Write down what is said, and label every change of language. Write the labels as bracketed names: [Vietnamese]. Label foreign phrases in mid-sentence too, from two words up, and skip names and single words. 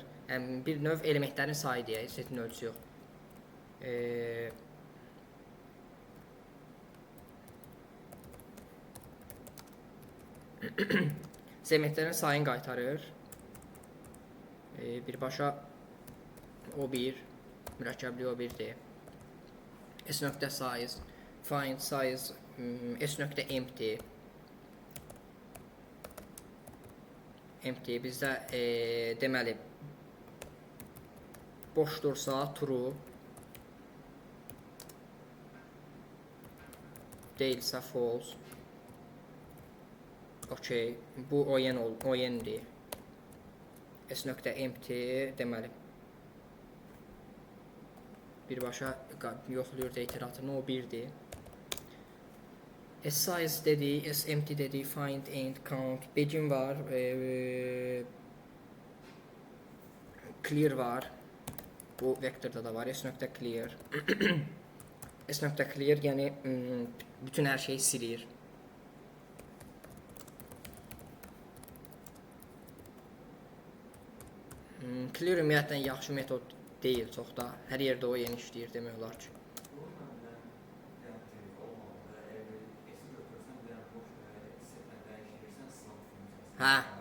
[Azerbaijani] Yəni bir növ elementlərin sayı deyək, setin ölçüsü yox. Segmentlərin sayını qaytarır. Birbaşa O1 mürəkkəbli O1-dir. S nöqtə size, [English] find size [Azerbaijani] s.empty bizdə deməli boşdursa true, deyilsə false. Okey, bu oyendir. s.empty deməli birbaşa yoxlayır iteratını, o 1-dir. Size dedi, empty dedi, [English] find and count. [Azerbaijani] Begin var, clear var. Bu vektorda da var. S.clear. S.clear yəni bütün hər şeyi silir. Clear ümumiyyətlə yaxşı metod deyil çox da. Hər yerdə o yeni işləyir demək olar ki. Hə.